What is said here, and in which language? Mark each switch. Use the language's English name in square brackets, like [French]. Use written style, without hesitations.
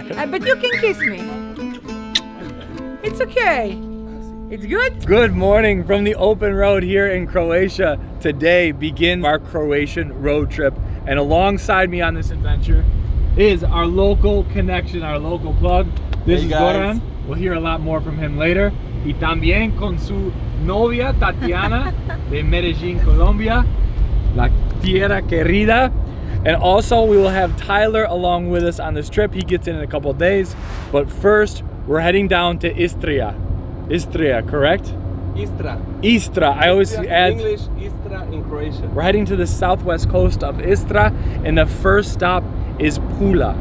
[English] But you can kiss me. It's okay. It's good. Good morning from the open road here in Croatia. Today begins our Croatian road trip, and alongside me on this adventure is our local connection, our local plug. This is Goran. We'll hear a lot more from him later. [Spanish] Y también con su novia Tatiana de Medellín, Colombia, la tierra querida. [English] And also we will have Tyler along with us on this trip. He gets in a couple of days. But first, we're heading down to Istria. Istria, correct? Istra. Istra. I always add in English, Istra in Croatian. We're heading to the southwest coast of Istra, and the first stop is Pula.